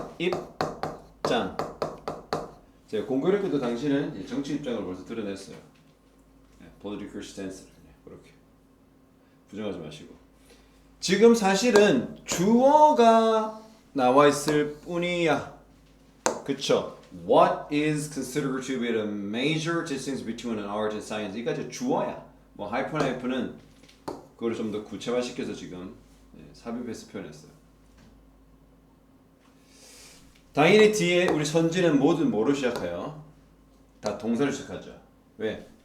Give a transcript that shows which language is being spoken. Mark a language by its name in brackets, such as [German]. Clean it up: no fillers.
[Korean] 입장. 제가 공교롭 때도 당신은 정치 입장을 벌써 드러냈어요. [English] political stance. [Korean] 그렇게 부정하지 마시고. 지금 사실은 주어가 나와 있을 뿐이야. 그쵸? [English] What is considered to be a major distinction between an art and science? [Korean] 이까지 주어야. 뭐 하이픈은 그걸 좀 더 구체화시켜서 지금 삽입해서 표현했어요. 당연히 뒤에 우리 선지는 모든 뭐로 시작해요? 다 동사로 시작하죠. 왜?